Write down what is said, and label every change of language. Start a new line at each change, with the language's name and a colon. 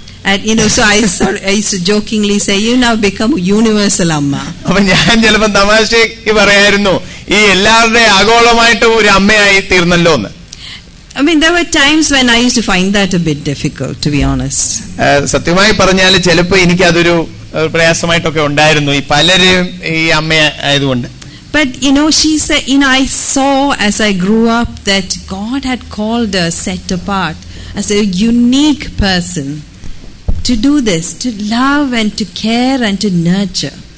English: And so I used to jokingly say, you now become universal amma.
Malayalam: അപ്പൊ ഞാൻ ചിലപ്പോ തമാശക്ക് പറയായിരുന്നു, ഈ എല്ലാവരുടെയും ആഗോളമായിട്ട് ഒരു അമ്മയായി തീർന്നല്ലോ എന്ന്.
English: I mean, there were times when I used to find that a bit difficult, to be honest.
Malayalam: സത്യമായി പറഞ്ഞാല് ചിലപ്പോ എനിക്ക് അതൊരു പ്രയാസമായിട്ടൊക്കെ ഉണ്ടായിരുന്നു, ഈ പലരും ഈ അമ്മ ആയതുകൊണ്ട്.
English: But she said, I saw as I grew up that God had called her, set apart as a unique person to do this, to love and to care and to nurture.